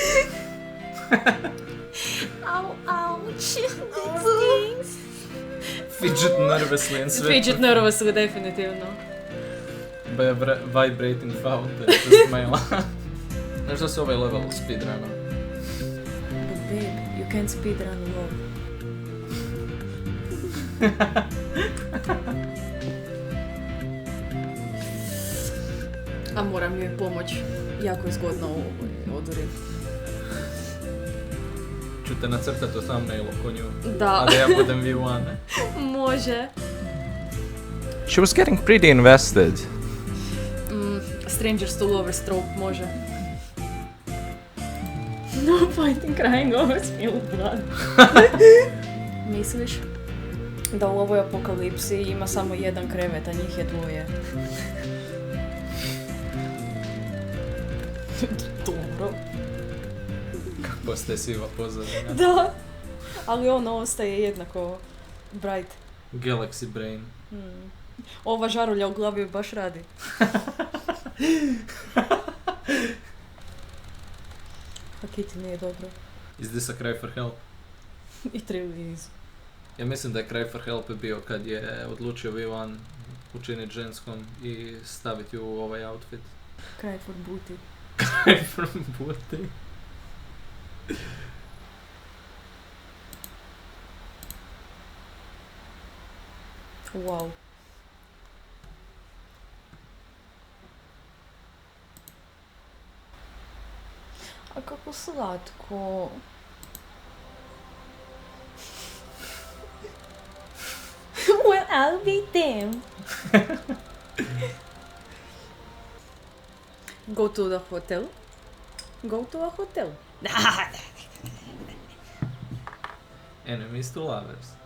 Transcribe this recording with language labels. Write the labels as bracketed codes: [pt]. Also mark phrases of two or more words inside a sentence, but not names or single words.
[en] Ow, ouch. These things. Fidget nervously and sweat. Fidget nervously, definitivno. By a vibrating fountain. To smile. [hr] Znaš da se ovaj level speedruna? [en] But babe, you can't speedrun love. [hr] A moram joj pomoć. Jako je zgodno u ovoj odori. Ću te nacrtati u thumbnailu ko nju. Da. A da ja budem V1. Može. [en] She was getting pretty invested. Strangers to lovers trope može. No fighting crying over spilled blood. [hr] Misliš da u ovoj apokalipsi ima samo jedan krevet, a njih je dvoje? Dobro. Kako postaje siva pozadina. Da. Ali ono ostaje jednako bright. [en] Galaxy Brain. [hr] Ova žarulja u glavi baš radi. A Kitty nije dobro. [en] Is this a cry for help? It really is. [hr] Ja mislim da je [en] cry for help [hr] bio kad je odlučio V1 učiniti ženskom i staviti ju u ovaj outfit. [en] Cry for booty. Cry for booty. Wow. [hr] A kako slatko. [en] Well, I'll be damned. Go to the hotel. Go to a hotel. Enemies to lovers.